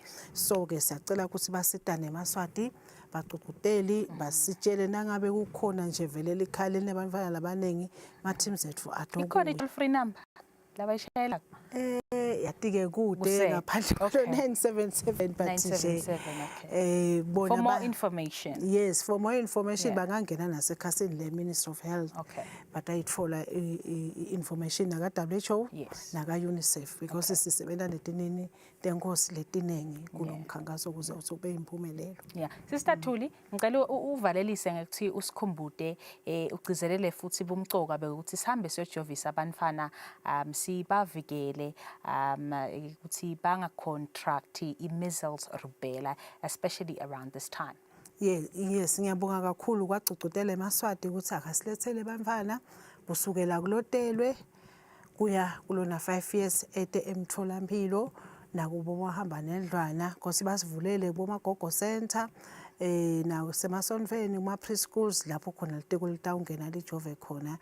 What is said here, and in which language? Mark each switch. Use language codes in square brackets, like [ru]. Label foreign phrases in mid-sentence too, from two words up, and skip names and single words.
[ss] So ke siyacela ukuthi basitane emaswati bagcugcuteli basitshele nangabe kukhona nje vele likhali nebantwana labanengi ma teams ethu atho ikhona [en] toll free number [ss] labayishayela yatike kude ngaphandle ko 977 but nje [en] for more information. [ss] Yes, [en] for more information [ss] bangangena nasekhasini le Ministry of Health. But ayitfola information naka WHO naka UNICEF because sisebenza netinini tenkosi letinengi kulomkhankaso ukuze ube impumelelo. Sister Thuli ngicela uvalelise ngekuthi usikhumbude ugcizelele futhi bumcoka bekuthi sihambe siyojovisa abantwana sibavikele ukuthi banga contract i-measles rubella [en] especially around this time. [ss] Yes, ngiyabonga kakhulu kwagcugcutela emaswati ukuthi akasilethele bantwana kusukela kulotelwe kuya kulona 5 years ete emtholampilo nakubo bahamba nendlwana because basivulele bomagogo center na semasonfeni kuma preschools lapho khona litiko litawungena lijove khona.